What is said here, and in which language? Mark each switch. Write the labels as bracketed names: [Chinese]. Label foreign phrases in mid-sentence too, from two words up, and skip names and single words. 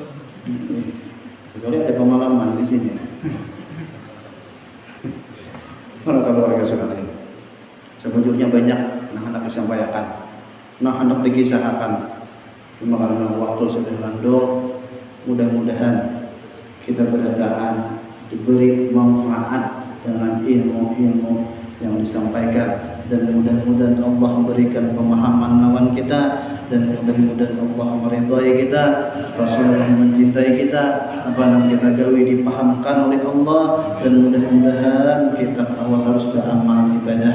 [Indonesian] Kecuali ada pengalaman di sini. Para keluarga sekalian, sebujurnya banyak hendak disampaikan, hendak dikisahkan. Cuma karena waktu sudah landung, mudah-mudahan kita berdaan diberi manfaat dengan ilmu-ilmu yang disampaikan, dan mudah-mudahan Allah memberikan pemahaman lawan kita, dan mudah-mudahan Allah meridhai kita, Rasulullah mencintai kita, apa yang kita gawi dipahamkan oleh Allah, dan mudah-mudahan kita awal terus beramal ibadah.